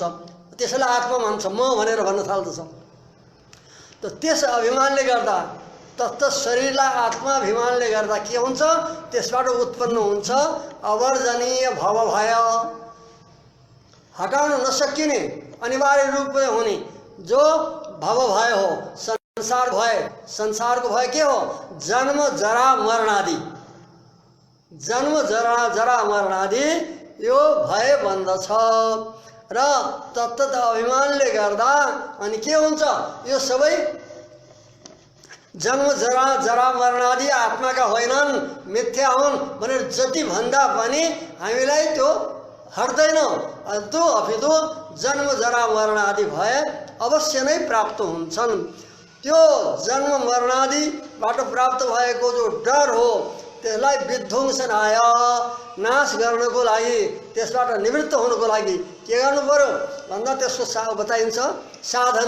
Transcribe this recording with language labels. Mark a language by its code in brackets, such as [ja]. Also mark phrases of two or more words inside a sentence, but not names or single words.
[ne] त्यसैलाई आत्मा मान्छ, म भनेर भन्न थाल्दछ। त त्यस अभिमानले गर्दा, तत्त शरीरलाई आत्माभिमानले गर्दा के हुन्छ? त्यसबाट उत्पन्न हुन्छ अवर्जनीय भवभय, हटाउन नसकिने, अनिवार्य [hi] रूप में होने [ne] जो भवभय हो, संसार भय। संसार को भय के हो? जन्म जरा मरणादि, जन्म जरा मरणादि यो भय बन्दछ। र तत्त अभिमानले गर्दा अनि के हुन्छ? यो सबै जन्म जरा मरणादि आत्माका होइनन्, मिथ्या हुन् भनेर जति भन्दा पनि हामीलाई त्यो हट्दैन। त्यो अपितु जन्म जरा मरण आदि भय अवश्य नै प्राप्त हुन्छन्। त्यो जन्म मरणादिबाट प्राप्त भएको जो डर हो त्यसलाई विध्वंसनाय, नाश गर्नको लागि, त्यसबाट निवृत्त हुनको लागि के गर्नु पर्यो भन्दा त्यसको बताइन्छ साधन।